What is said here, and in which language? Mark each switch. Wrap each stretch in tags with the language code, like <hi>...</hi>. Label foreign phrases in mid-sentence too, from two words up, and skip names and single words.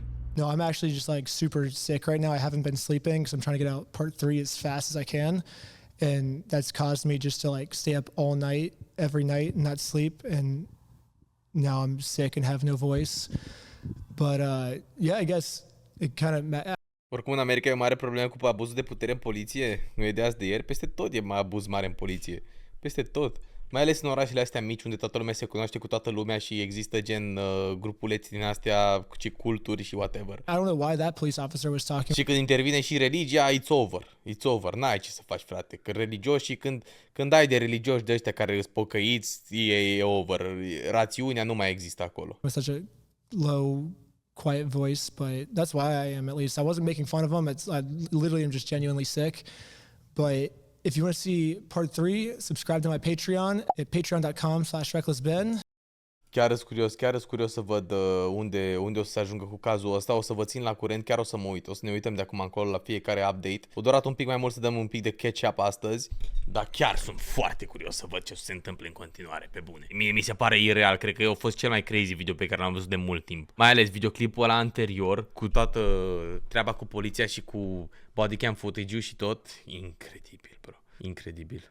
<en>No, I'm actually just like super sick right now. I haven't been sleeping because I'm trying to get out part 3 as fast as I can. And that's caused me just to like stay up all night, every night, and not sleep. And now I'm sick and have no voice. But yeah, I guess it kind of...</en> <ro>Oricum în America e o mare problemă cu abuzul de putere în poliție. Nu e de azi de ieri, peste tot e mai abuz mare în poliție. Peste tot. Mai ales în orașele astea mici unde toată lumea se cunoaște cu toată lumea și există gen grupuleți din astea, și culturi și whatever.</ro> <en>I don't know why that police officer was talking.</en> <ro>Și când intervine și religia,</ro> <en>it's over. It's over.</en> <ro>N-ai ce să faci, frate. Că religioși, când ai de religioși de ăștia care îți pocăiți, e over. Rațiunea nu mai există acolo.</ro> <en>With such a low, quiet voice, but that's why I am, at least. I wasn't making fun of him. I literally am just genuinely sick. But if you want to see part 3, subscribe to my Patreon at patreon.com/recklessben.</en> <ro>Chiar sunt curios să văd unde o să se ajungă cu cazul ăsta. O să vă țin la curent, chiar o să mă uit. O să ne uităm de acum încolo la fiecare update. O durat un pic mai mult să dăm un pic de catch-up astăzi, dar chiar sunt foarte curios să văd ce se întâmplă în continuare, pe bune. Mie mi se pare ireal, cred că a fost cel mai crazy video pe care l-am văzut de mult timp. Mai ales videoclipul ăla anterior, cu toată treaba cu poliția și cu</ro> <en>bodycam footage-</en> <ro>ul și tot. Incredibil, bro. Incredibil.</ro>